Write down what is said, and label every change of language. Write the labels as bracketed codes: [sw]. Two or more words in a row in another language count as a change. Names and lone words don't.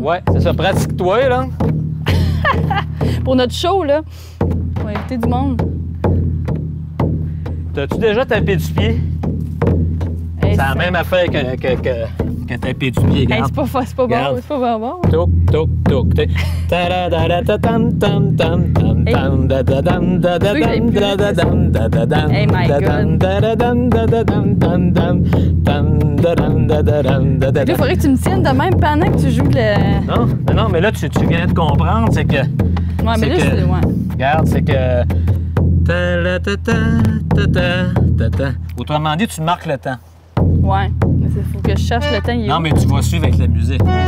[fr] Ouais, c'est ça. Pratique-toi, là. Pour notre show, là, on va inviter du monde. T'as-tu déjà tapé du pied? Hey, c'est la même affaire que taper du pied, Hey, regarde. c'est pas bon, Regarde. c'est pas bon. Toc, toc, toc. Ta-da-da-da-da-tam, tam, tam, tam, tam, da-da-dam, da-da-dam, da-da-dam, da-da-dam, [en] Hey, my God. da-da-dam, da-da-dam, tam, tam, tam, da-dam, da-da-dam, [fr] Là, da-da-dam. il faudrait que tu me tiennes de même pendant que tu joues le... Non, mais là, tu viens de comprendre, c'est que... Ouais, mais là, que- c'est... Ouais. Regarde, c'est que... Ta-la-ta-ta-ta-ta-ta-ta. Autrement dit, tu marques le temps. Ouais. Mais il faut que je cherche le temps. Il est Non, où? mais tu vas suivre avec la musique.